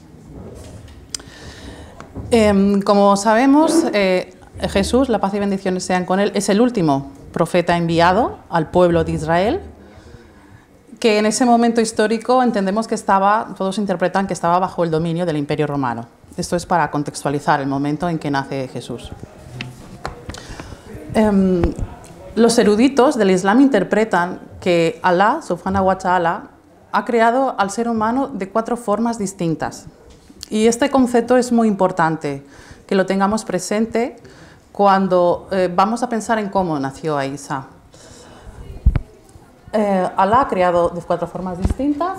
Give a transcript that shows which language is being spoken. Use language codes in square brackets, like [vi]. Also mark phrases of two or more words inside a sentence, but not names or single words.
[es] Como sabemos, Jesús, la paz y bendiciones sean con él, es el último profeta enviado al pueblo de Israel, que en ese momento histórico entendemos que todos interpretan que estaba bajo el dominio del Imperio Romano. Esto es para contextualizar el momento en que nace Jesús. Los eruditos del Islam interpretan que Allah, [ar] سبحانه وتعالى, [es] ha creado al ser humano de 4 formas distintas. Y este concepto es muy importante, que lo tengamos presente cuando vamos a pensar en cómo nació Isa. Allah ha creado de 4 formas distintas.